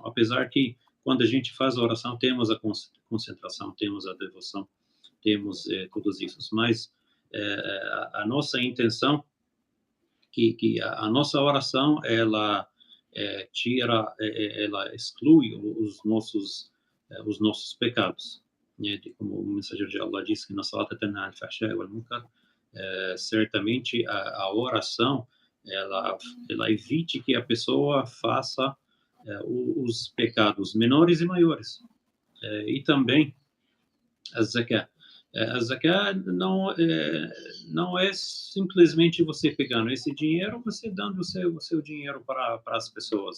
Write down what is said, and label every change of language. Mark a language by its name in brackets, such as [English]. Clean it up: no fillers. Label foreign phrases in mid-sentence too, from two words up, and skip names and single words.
[Portuguese] Apesar que quando a gente faz a oração temos a concentração, temos a devoção, temos todos isso, mas a nossa intenção que a nossa oração ela ela exclui os nossos pecados, né? Como o mensageiro de Allah disse que [Arabic] إن الصلاة تنهى الفحشاء والمنكر, [Portuguese] certamente a oração ela evite que a pessoa faça os pecados menores e maiores. E também a zakat. A zakat não é simplesmente você pegando esse dinheiro, você dando o seu dinheiro para as pessoas.